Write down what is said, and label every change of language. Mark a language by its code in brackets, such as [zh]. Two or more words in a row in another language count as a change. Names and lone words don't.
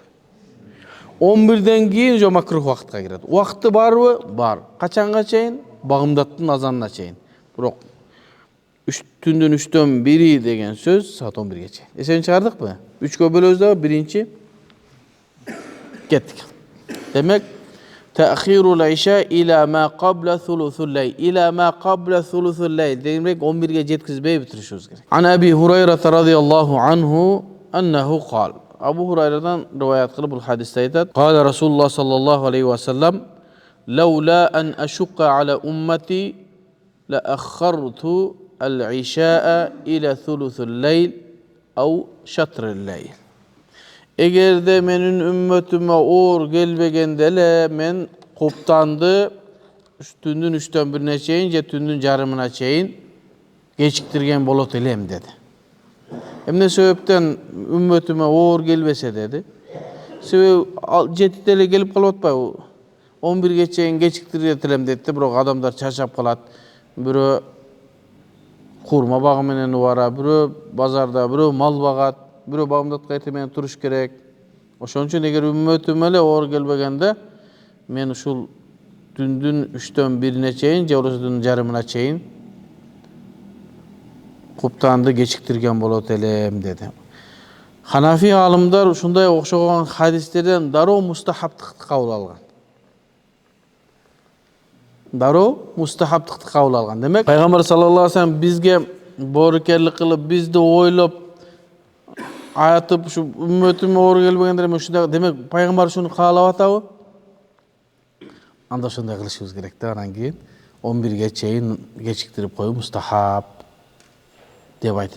[ky] 11ден кийин уже макрух убакытка кирет. Убакыты барбы? Бар. Качанга чейин? Багымдаттын азанына чейин. Бирок түндүн 3/1 деген сөз саат 11ге чейин. Эсебин чыгардыкпы? 3кө бөлөбүз да, биринчи кеттик. Демек, [ar] تأخير العشاء إلى ما قبل ثلث الليل. إلى ما قبل ثلث الليل. [ky] Демек 11ге жеткизбей бүтүрүшүбүз керек. [ar] عن أبي هريرة رضي الله عنه أنه قال. [ky] Абу Хурайрадан риваят кылып бул хадисте айтат. [ar] قال رسول الله صلى الله عليه وسلم لولا أن أشق على أمتي لأخرت العشاء إلى ثلث الليل أو شطر الليل. [ky] Эгерде менин үммөтүмө оор келбегенде эле мен куптанды түндүн 3/1 чейин же түндүн жарымына чейин кечиктирген болот элем dedi. Эмне себептен үммөтүмө оор келбесе dedi. Себеби 7'de эле келип калып атпайбы? 11ге чейин кечиктирет элем dedi. Бирок адамдар чачап калат. Бирөө курма багы менен убара, бирөө базарда, бирөө мал багат, бирөө багымдатка эртең менен туруш керек. Ошон үчүн эгер үммөтүм эле оор келбегенде мен ушул түндүн 3/1 чейин же болбосо түндүн жарымына чейин куптанды кечиктирген болот элем dedi. Ханафи алымдар ушундай окшогон хадистерден дароо мустахабтыкты кабыл алган. Кабыл алган. Демек, Пайгамбар [ar] صلى الله عليه وسلم [ky] бизге боорукерлик кылып, бизди ойлоп, айтып, ушу үммөтүмө оор келбегендер ушундай, демек, Пайгамбар ушуну каалап атабы? Анда ошондой кылышыбыз керек да, анан кийин 11ге чейин кечиктирип коюу мустахаб деп айтылды.